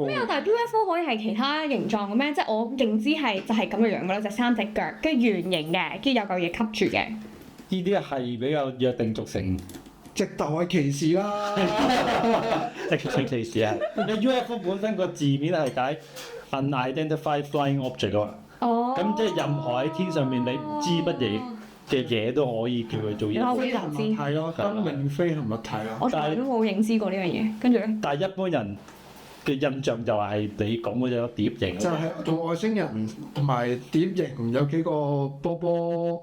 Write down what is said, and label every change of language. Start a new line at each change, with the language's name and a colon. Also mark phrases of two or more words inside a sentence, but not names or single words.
Cantonese: 咩啊？但係 UFO 可以係其他形狀嘅咩？即係我認知係就係咁嘅樣嘅啦，就3隻腳，跟住圓形嘅，跟住有嚿嘢吸住嘅。呢啲係比較約定俗成。直頭係歧視啦！直情歧視啊！你 UFO 本身個字面係解
English: unidentified flying object
Cantonese: 啊嘛。哦。咁即係任何喺天上面你唔知乜嘢嘅嘢都可以叫佢做嘢。飛行物體咯，不明飛行物體咯。我從來都冇認知過呢樣嘢，跟住咧。但係一般人嘅印象就係你講嗰隻碟形。就係同外星人同埋碟形有幾個波波。